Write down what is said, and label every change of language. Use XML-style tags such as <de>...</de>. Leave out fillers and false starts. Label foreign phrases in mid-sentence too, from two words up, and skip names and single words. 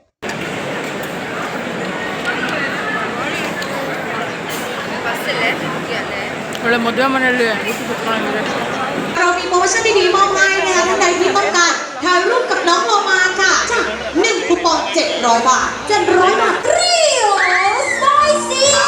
<kn>ಒಳ್ಳೆ ಮದುವೆ ಮನೆಯಲ್ಲಿ ಊಟ ಕುತ್ಕೊಂಡಿದ್ದಾರೆ.</kn> <th>เรามีโปรโมชั่นดีๆมอบให้นะคะท่านใดที่ต้องการถ่ายรูปกับน้องโลมาค่ะจาก1คูปอง700 บาท700 บาทเรียวสไปซี่</th>